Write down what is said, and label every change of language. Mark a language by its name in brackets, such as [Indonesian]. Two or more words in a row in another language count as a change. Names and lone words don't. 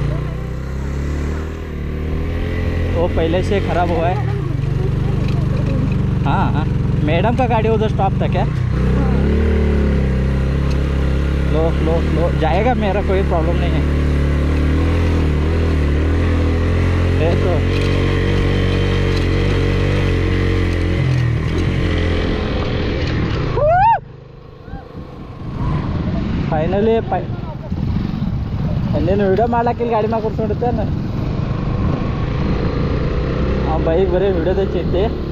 [Hindi] वो पहले से खराब हुआ है। हाँ हाँ, मैडम का गाड़ी उधर स्टॉप था क्या? लो लो लो, जाएगा, मेरा कोई प्रॉब्लम नहीं है। [Kannada] तो ಫೈನಲಿ ನೀನು ವಿಡಿಯೋ ಮಾಡ್ಲಾಕಿಲ್ಲ ಗಾಡಿ ಮ್ಯಾಗ ಕೂತ್ಕೊಂಡಿರ್ತೇನೆ. ಆ ಬೈಕ್ ಬರೀ ವಿಡಿಯೋದ ಚಿಂತೆ.